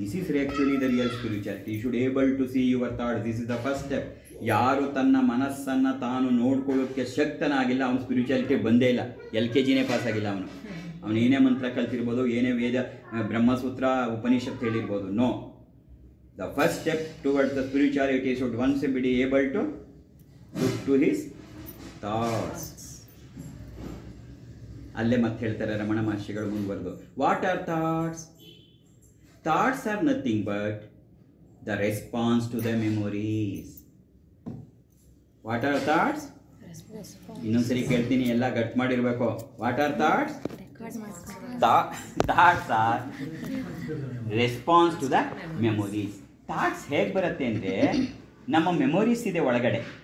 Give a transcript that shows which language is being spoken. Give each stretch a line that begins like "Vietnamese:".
English: This is actually the real spirituality. You should able to see your thoughts. This is the first step.
Kannada: ಯಾರು ತನ್ನ ಮನಸ್ಸನ್ನು ತಾನು ನೋಡ್ಕೊಳ್ಳೋಕ್ಕೆ ಶಕ್ತನಾಗಿಲ್ಲ ಅವನು spirituality ಬಂದೇ ಇಲ್ಲ. LKG ಪಾಸ್ ಆಗಿಲ್ಲ ಅವನು ಏನೇ ಮಂತ್ರ ಕಲ್ತಿರ್ಬೋದು, ಏನೇ ವೇದ ಬ್ರಹ್ಮಸೂತ್ರ Upanishad ಹೇಳಿರ್ಬೋದು.
English: No, the first step towards the spirituality should once be able to look to his thoughts.
Kannada: ಅಲ್ಲೇ ಮತ್ತೆ ಹೇಳ್ತಾರೆ ರಮಣ ಮಹರ್ಷಿಗಳು ಮುಂದುವರೆದು,
English: What are thoughts? Thoughts are nothing but the response to the memories. What are thoughts?
Kannada: ಇನ್ನೊಂದ್ಸರಿ ಕೇಳ್ತೀನಿ, ಎಲ್ಲ ಗಟ್ ಮಾಡಿರ್ಬೇಕು.
English: What are thoughts? Thoughts are response to the memories.
Kannada: Thoughts ಹೇಗೆ ಬರುತ್ತೆ ಅಂದರೆ, ನಮ್ಮ ಮೆಮೊರೀಸ್ ಇದೆ ಒಳಗಡೆ.